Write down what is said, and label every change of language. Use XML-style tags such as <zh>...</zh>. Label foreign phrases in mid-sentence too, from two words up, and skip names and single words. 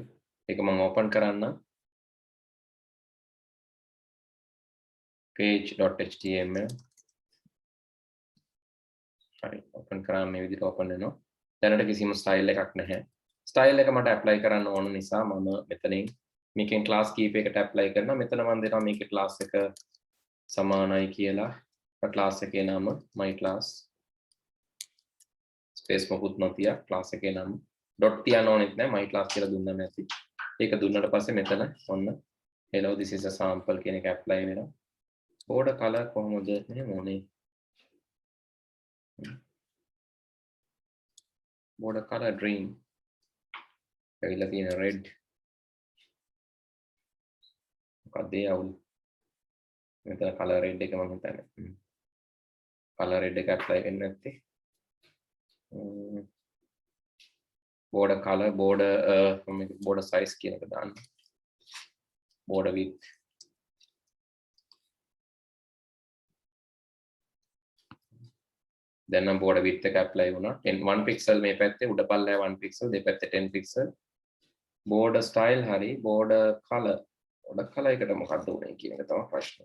<si>ඒක මම open කරන්න. page.html හරි open කරාම මේ විදිහට open වෙනවා. දැනට කිසිම style එකක් නැහැ. style එක මට apply කරන්න ඕන නිසා මම මෙතනින් මේකෙන් class කීපයකට apply කරනවා. මෙතන මම දෙනවා මේකේ class එක සමානයි කියලා. class එකේ නම</si> <en>my class</en> <si>space මොකුත් නොතිය class එකේ නම dot තියන්න ඕනෙත් නැහැ.</si> <en>my class</en> <si>කියලා දුන්නම ඇති. ඒක දුන්නට පස්සේ මෙතන ඔන්න</si> <en>hello this is a sample</en> <si>කියන එක apply වෙනවා.</si> <en>border color</en> <si>කොහොමද මෙහෙම ඕනේ.</si> <en>border color green</en> <si>ඇවිල්ලා තියෙන red මොකක්ද ඒ අවුල්. මෙතන</si> <en>color red</en> <si>එක මම හිතන්නේ</si> <en>color red</en> <si>එක apply වෙන්නේ නැත්තේ.</si> <en>border color border border size</en> <si>කියන එක දාන්න.</si> <en>border width</en> <si>දැන් නම්</si> <en>border width</en> <si>එක apply වුණා. 1 pixel මේ පැත්තේ උඩ පල්ලෙහා 1 pixel දෙපැත්තේ 10 pixel.</si> <en>border style</en> <si>හරි</si> <en>border color</en> <si>එකට මොකක්ද උනේ කියන එක තමයි ප්‍රශ්නේ.</si>